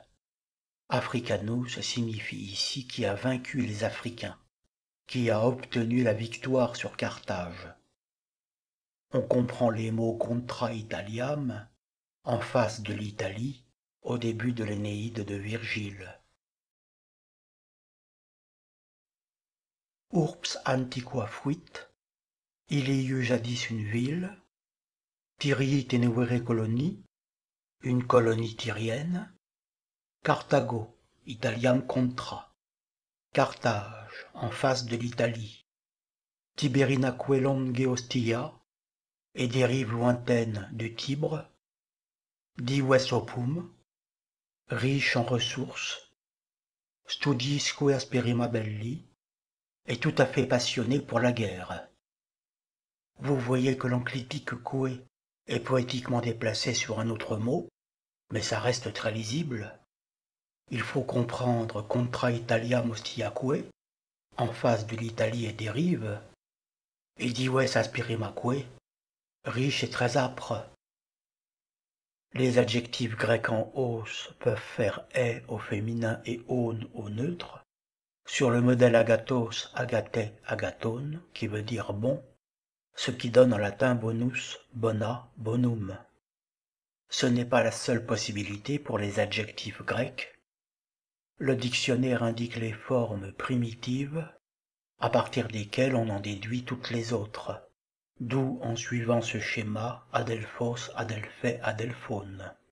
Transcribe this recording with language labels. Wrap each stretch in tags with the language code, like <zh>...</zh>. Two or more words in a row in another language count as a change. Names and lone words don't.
<fr>Africanus signifie ici qui a vaincu les Africains, qui a obtenu la victoire sur Carthage. On comprend les mots</fr> <la>contra Italiam,</la> <fr>en face de l'Italie, au début de l'Énéide de Virgile.</fr> <la>Urbs antiqua fuit,</la> <fr>il y eut jadis une ville,</fr> <la>Tyrii tenere colonie,</la> <fr>une colonie tyrienne,</fr> <la>Carthago, Italiam contra,</la> <fr>Carthage, en face de l'Italie,</fr> <la>Tiberinaque longe Ostia,</la> <fr>et des rives lointaines du Tibre,</fr> <la>dives opum,</la> <fr>riche en ressources,</fr> <la>studisque asperima belli,</la> <fr>et tout à fait passionné pour la guerre. Vous voyez que l'enclitique coué est poétiquement déplacé sur un autre mot, mais ça reste très lisible. Il faut comprendre</fr> <la>contra Italiam ostiaque,</la> <fr>en face de l'Italie et des rives, et</fr> <la>dives asperimaque,</la> <fr>riche et très âpre. Les adjectifs grecs en os peuvent faire est au féminin et on au neutre, sur le modèle</fr> <el>ἀγαθός, ἀγαθή, ἀγαθόν,</el> <fr>qui veut dire bon, ce qui donne en latin</fr> <la>bonus, bona, bonum.</la> <fr>Ce n'est pas la seule possibilité pour les adjectifs grecs. Le dictionnaire indique les formes primitives, à partir desquelles on en déduit toutes les autres, d'où, en suivant ce schéma,</fr> <el>ἀδελφός, ἀδελφή, ἀδελφόν.</el>